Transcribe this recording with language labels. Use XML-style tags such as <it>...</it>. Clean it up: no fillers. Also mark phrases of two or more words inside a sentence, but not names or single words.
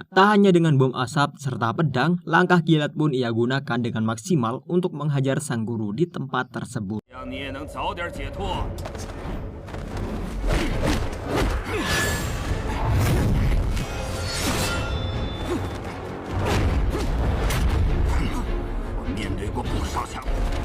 <id>Tak hanya dengan bom asap serta pedang, langkah kilat pun ia gunakan dengan maksimal untuk menghajar sang guru di tempat tersebut.</id> <zh>让你也能早点解脱。我面对过不少强敌。</zh>